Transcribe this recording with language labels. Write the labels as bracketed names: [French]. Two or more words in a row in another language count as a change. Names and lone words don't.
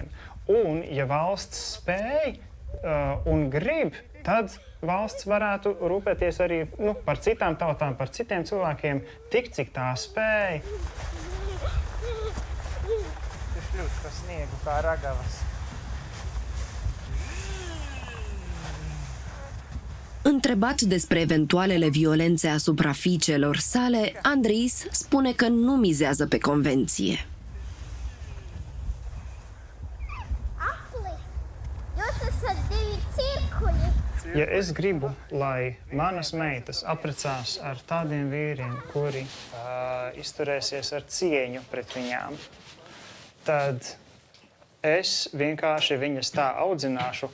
[Latvian] Un, ja valsts spēj un grib, tad valsts varētu rūpēties arī par citām tautām, par citiem cilvēkiem, tik cik tā spēj. Tas ļoti pa sniegu kā ragavas. [Romanian] Întrebat despre eventualele violențe asupra fiicelor sale, Andreis spune că nu mizează pe convenție. [Latvian] Ja es gribu, lai manas meitas apprecās ar tādiem vīriem, kuri izturēsies ar cieņu pret viņām, tad es vienkārši viņas tā audzināšu.